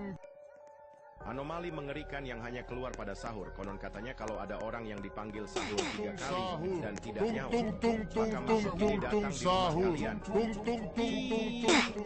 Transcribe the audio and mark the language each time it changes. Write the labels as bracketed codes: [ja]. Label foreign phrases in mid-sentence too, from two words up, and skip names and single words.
[id] Anomali mengerikan yang hanya keluar pada sahur. Konon katanya kalau ada orang yang dipanggil sahur 3 kali Sahur. dan tidak Tung nyaut, tung tung tung maka tung makhluk tung ini tung datang di rumah sahur. kalian. Tung tung tung tung tung tung.